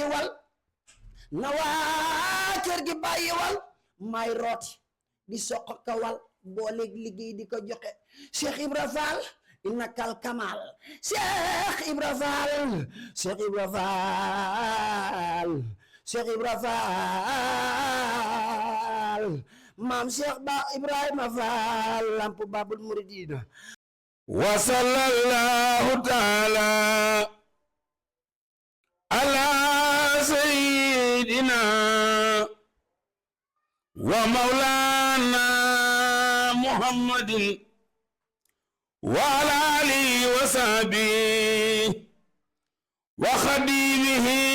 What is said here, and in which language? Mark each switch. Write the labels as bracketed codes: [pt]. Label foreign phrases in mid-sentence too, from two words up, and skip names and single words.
[wo] bàyyiwal may rooti di soq kawal booleeg liggéey di ko joxe Cheikh Ibra Faal innakal kamal Cheikh Ibra Faal maam Cheikh Ba Ibrahima Faal lamp [ar] باب المريدين وصلى الله تعالى على سيدنا ومولانا محمد وعلى آله وصحبه وخادمه